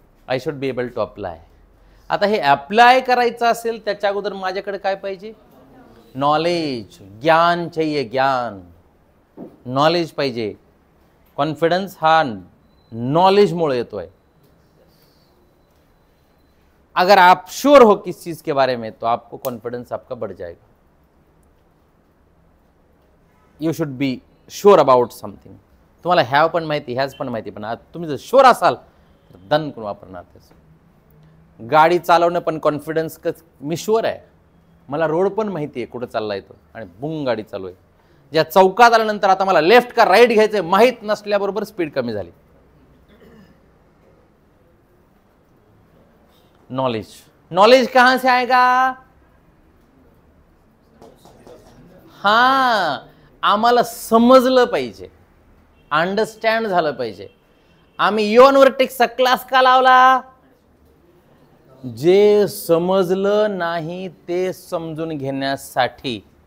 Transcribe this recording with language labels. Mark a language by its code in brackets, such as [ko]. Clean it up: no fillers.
[en] I should be able to apply. [mr] आता हे apply करायचं असेल त्याच्या अगोदर माझ्याकडे काय पाहिजे? नॉलेज, [hi] ज्ञान चाहिए, [mr] ज्ञान, नॉलेज पाहिजे. कॉन्फिडन्स हा नॉलेजमुळे येतोय. [hi] अगर आप श्योर हो किस चीज के बारे में तो आपको कॉन्फिडेंस आपका बढ़ जाएगा. [en] You should be sure about something. [mr] तुम्हाला ह्याव पण माहिती, ह्याच पण माहिती, पण तुम्ही जर श्योर असाल तर दन करून वापरणार त्याचं. गाडी चालवणं पण कॉन्फिडन्स, मी शुअर आहे, मला रोड पण माहिती आहे कुठं चालला येतो आणि बुंग गाडी चालू आहे. ज्या चौकात आल्यानंतर आता मला लेफ्ट का राईट घ्यायचंय माहीत नसल्याबरोबर स्पीड कमी झाली. [hi] नॉलेज, नॉलेज कहां से आएगा? [mr] हां, आम्हाला समजलं पाहिजे, अंडरस्टँड झालं पाहिजे. आम्ही युअनवर्टेक्सचा क्लास का लावला? जे समजलं नाही ते समजून घेण्यासाठी.